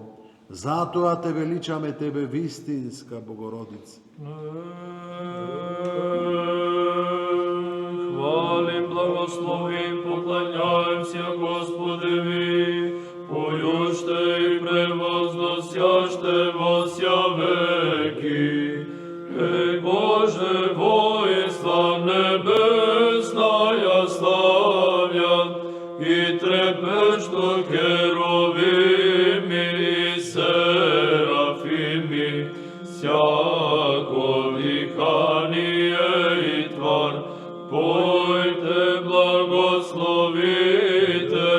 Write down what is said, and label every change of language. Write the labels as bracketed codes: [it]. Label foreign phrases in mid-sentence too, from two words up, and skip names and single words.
[mk] Затоа те величаме Тебе, вистинска Богородица. [cu] Хвалим, благословим, поклоняем се Господеви, појуште и превозносяще во ся веки. Боже, воинства небесная славят, и трепещу керувими и серафими, всяко дыхание и твар, пойте, благословите